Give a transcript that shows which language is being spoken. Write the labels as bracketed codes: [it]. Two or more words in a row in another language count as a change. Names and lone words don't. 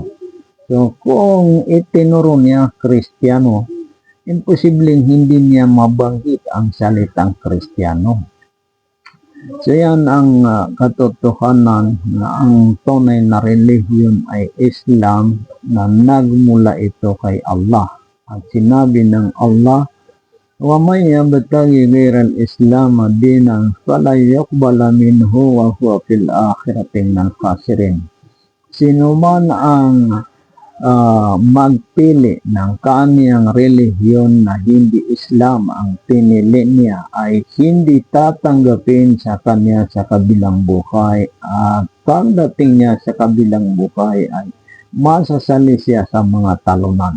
[tl] So kung itinuro niya Kristiyano, imposibleng hindi niya mabanggit ang salitang Kristiyano. So yan ang katotohanan na ang tunay na relihiyon ay Islam na nagmula ito kay Allah. At sinabi ng Allah, [ar] وَمَنْ يَبْتَغِ غَيْرَ الْإِسْلَامَ دِينًا فَلَنْ يُقْبَلَ مِنْهُ وَهُوَ فِي الْآخِرَةِ مِنَ الْخَاسِرِينَ. [tl] Sino man ang magpili ng kaniyang relihiyon na hindi Islam ang pinili niya ay hindi tatanggapin sa kanya sa kabilang buhay, at pagdating niya sa kabilang buhay ay masasali siya sa mga talunan.